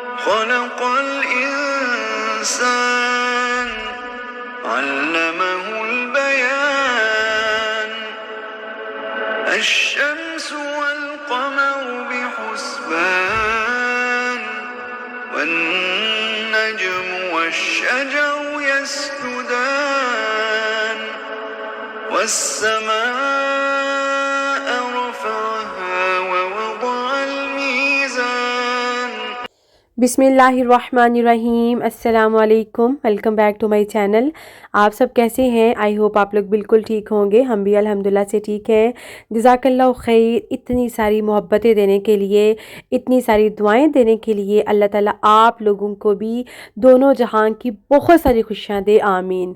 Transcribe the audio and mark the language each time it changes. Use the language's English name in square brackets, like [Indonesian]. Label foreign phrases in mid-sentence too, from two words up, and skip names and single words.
[Arabic] خلق الإنسان علمه البيان الشمس والقمر بحسبان والنجم والشجر يسجدان والسماء رفعها ووضع الميزان. बिस्मिल्लाहिर्रहमानिर्रहीम। السلام عليكم. [English] welcome back to my channel. [Hindi] आप सब कैसे हैं? [English] I hope [Hindi] आप लोग बिल्कुल ठीक होंगे। हम भी अल्हम्दुलिल्लाह से ठीक हैं। [Arabic] جزاك الله خير. [Hindi] इतनी सारी मोहब्बतें देने के लिए, इतनी सारी दुआएं देने के लिए अल्लाह ताला आप लोगों को भी दोनों जहां की बहुत सारी खुशियां दे, आमीन।